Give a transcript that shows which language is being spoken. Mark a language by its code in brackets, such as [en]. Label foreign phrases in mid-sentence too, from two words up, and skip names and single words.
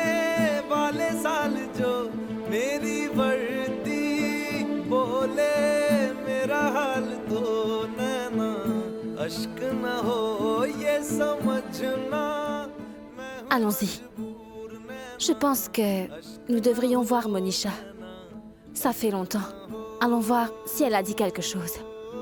[hi] वाले साल जो मेरी वर्दी बोले मेरा हाल तो नैना अश्क न हो ये समझना। [fr] Allons-y. Je pense que nous devrions voir Monisha. Ça fait longtemps. Allons voir si elle a dit quelque chose.